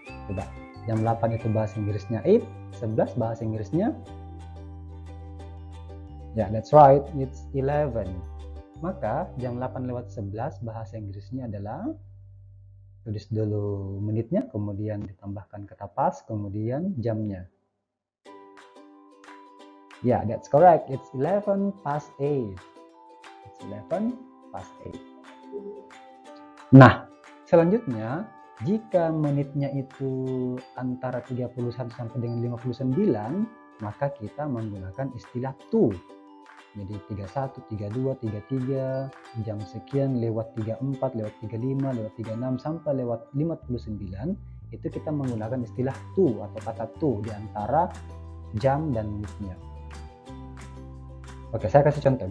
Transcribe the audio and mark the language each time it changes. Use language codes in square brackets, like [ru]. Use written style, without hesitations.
[id] Coba, jam 8 itu bahasa Inggrisnya 8, 11 bahasa Inggrisnya? Ya, [en] that's right, it's 11. [id] Maka jam 8 lewat 11 bahasa Inggrisnya adalah, tulis dulu menitnya, kemudian ditambahkan kata pas, kemudian jamnya. [en] Ya, that's correct, it's 11 past 8. It's 11 past 8. [id] Nah, selanjutnya, jika menitnya itu antara 31 sampai dengan 59, maka kita menggunakan istilah to. Jadi 31, 32, 33, jam sekian lewat 34, lewat 35, lewat 36, sampai lewat 59, itu kita menggunakan istilah to atau kata to di antara jam dan menitnya. Oke, saya kasih contoh.